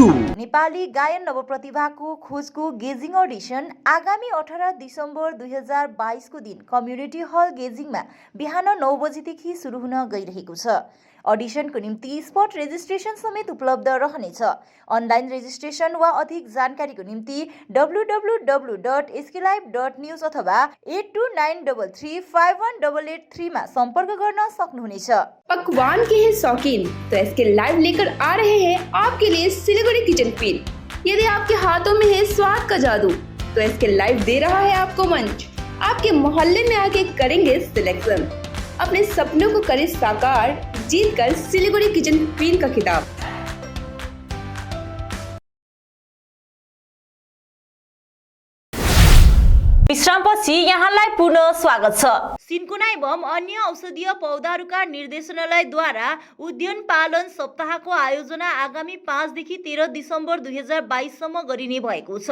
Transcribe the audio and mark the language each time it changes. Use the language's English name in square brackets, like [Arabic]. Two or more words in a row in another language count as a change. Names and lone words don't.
[Nepali] नेपाली गायन नवप्रतिभाको खोजको गेजिङ अडिसन आगामी 18 दिसम्बर 2022 को दिन [English] community hall [Nepali] गेजिङमा बिहान 9 बजेदेखि सुरु हुन गइरहेको छ। अडिसनको निम्ति [English] spot registration [Nepali] समेत उपलब्ध रहनेछ। [English] online registration [Nepali] वा अधिक जानकारीको निम्ति www.sklive.news अथवा 8293351883 मा संपर्क गर्न सक्नुहुनेछ। [Hindi] पकवान के हैं शौकीन तो एसके लाइव लेकर आ रहे हैं आपके लिए सिलीगुड़ी किचन क्वीन। यदि आपके हाथों में है स्वाद का जादू तो एसके लाइव दे रहा है आपको मंच। आपके मोहल्ले में आके करेंगे सिलेक्शन, अपने सपनों को करें साकार, जीत कर सिलीगुड़ी किचन क्वीन का खिताब। [Nepali] विश्रामपछि यहाँलाई पुनः स्वागत छ। सिन्कोना एवं अन्य औषधीय पौधाहरूका निर्देशनालयद्वारा उद्यान पालन सप्ताहको आयोजना आगामी 5 देखि 13 दिसम्बर 2022 सम्म गरिने भएको छ।